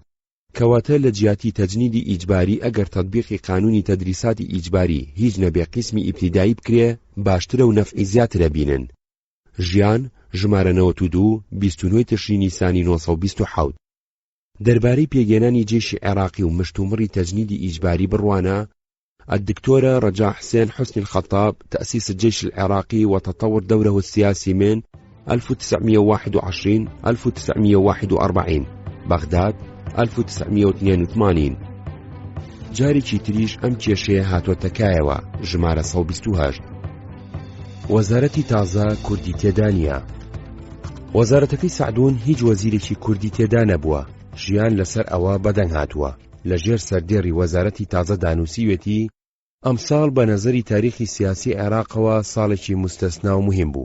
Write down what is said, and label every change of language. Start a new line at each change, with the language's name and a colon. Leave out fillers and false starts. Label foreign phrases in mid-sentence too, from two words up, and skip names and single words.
Central Kurdish: کەواتە لە جیاتی تەجنیدی ئیجباری ئەگەر تەطبیقی قانونی تەدریساتی ئیجباری هیچ نەبێ قسمی ئیبتیدایی بکرێ، باشترە و نەفعی زیاترە بینن. ژیان ژمارە 92 29 تشرینی نیسانی 1927. دەربارەی پێگەێنانی جێشی عێراقی و مشتومڕی تەجنیدی ئیجباری بڕوانە،
Arabic: الدكتورة رجاء حسين حسني الخطاب تأسيس الجيش العراقي وتطور دوره السياسي من 1921 1941 بغداد 1982.
Central Kurdish: جارێکی تریش ئەم کێشەیە هاتووەتەکایەوە ژمارە 128. وەزارەتی تازە کوردی تێدا نییە. وەزارەتەکەی سعدون هیچ وەزیرێکی کوردی تێدا نەبووە. ژیان لەسەر ئەوە بەدەنگ هاتووە. لەژێر سەردێڕی وەزارەتی تازە دانووسیوێتی ئەمساڵ بە نەزەری تاریخی سیاسی عێراقەوە ساڵێکی مستەسنا و مهم بوو.